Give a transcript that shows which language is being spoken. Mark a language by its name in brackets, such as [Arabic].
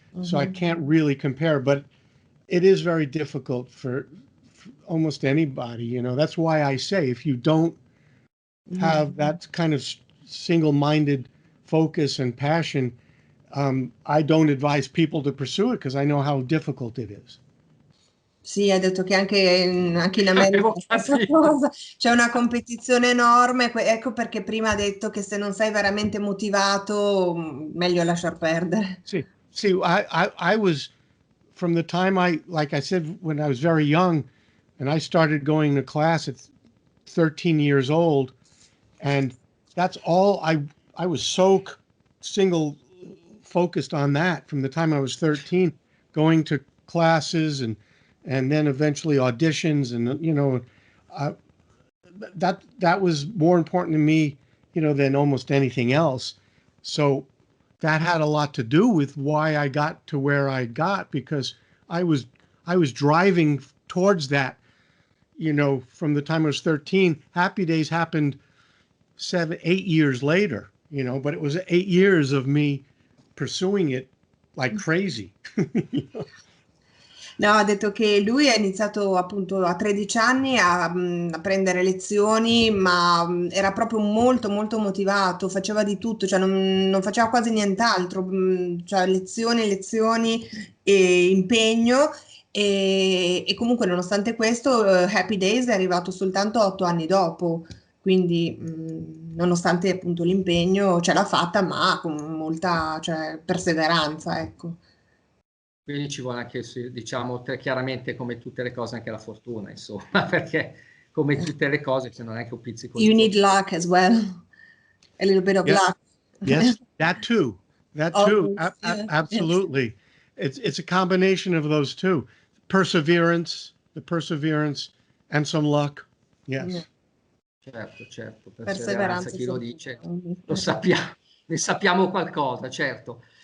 [English] So I can't really compare, but it is very difficult for almost anybody. That's why I say if you don't have that kind of single-minded focus and passion, I don't advise people to pursue it because I know how difficult it is. [Italian] Sì, ha detto che anche in America è la stessa cosa, c'è una competizione enorme, ecco perché prima ha detto che se non sei veramente motivato, meglio lasciar perdere. [English] See, I was, from the time like I said, when I was very young, and I started going to class at 13 years old, and that's all I was so single focused on that from the time I was 13, going to classes and then eventually auditions, and that was more important to me, than almost anything else. So that had a lot to do with why I got to where I got, because I was driving towards that, from the time I was 13. Happy Days happened 8 years later, but it was 8 years of me pursuing it like crazy. [Italian] No, ha detto che lui ha iniziato appunto a 13 anni a prendere lezioni, ma era proprio molto molto motivato, faceva di tutto, cioè non faceva quasi nient'altro, cioè lezioni e impegno, e comunque nonostante questo Happy Days è arrivato soltanto 8 anni dopo, quindi nonostante appunto l'impegno ce l'ha fatta, ma con molta, cioè, perseveranza, ecco. Quindi ci vuole anche, diciamo, chiaramente come tutte le cose, anche la fortuna, insomma, perché come tutte le cose se non è anche un pizzico di [English] You need [Italian] fortuna. [English] luck as well, a little bit of Yeah. luck. Yes, that too. That too. Always, yeah, yes. Absolutely. It's a combination of those two. The perseverance and some luck. Yeah. Yes. [Italian] Certo, certo, perseveranza, chi lo dice, soprattutto. lo sappiamo, ne sappiamo qualcosa, certo.